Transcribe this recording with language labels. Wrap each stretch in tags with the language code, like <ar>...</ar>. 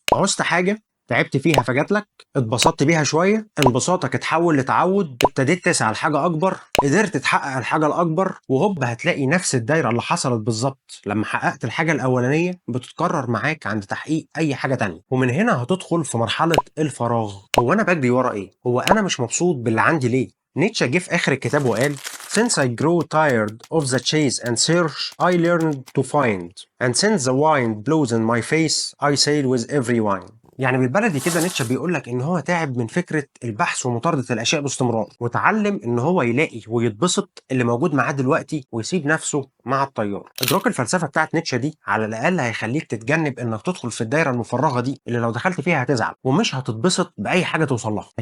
<ar>عوزت حاجه، تعبت فيها فجات لك، اتبسطت بيها شويه، انبساطك اتحول لتعود، ابتديت تسعى لحاجه اكبر، قدرت تحقق الحاجه الاكبر، وهوب هتلاقي نفس الدايره اللي حصلت بالظبط لما حققت الحاجه الاولانيه بتتكرر معاك عند تحقيق اي حاجه تانية. ومن هنا هتدخل في مرحله الفراغ. هو انا بجري ورا ايه؟ هو انا مش مبسوط باللي عندي ليه؟ نيتشه جه في اخر الكتاب وقال</ar> <en>Since I grew tired of the chase and search, I learned to find. And since the wind blows in my face, I sail with every wind.</en> <ar>يعني بالبلدي كده نيتشه بيقول لك ان هو تعب من فكره البحث ومطارده الاشياء باستمرار، وتعلم ان هو يلاقي ويتبسط اللي موجود معاه دلوقتي ويسيب نفسه مع التيار. ادراك الفلسفه بتاعت نيتشه دي على الاقل هيخليك تتجنب انك تدخل في الدايره المفرغه دي اللي لو دخلت فيها هتزعل ومش هتتبسط باي حاجه توصل لها.</ar>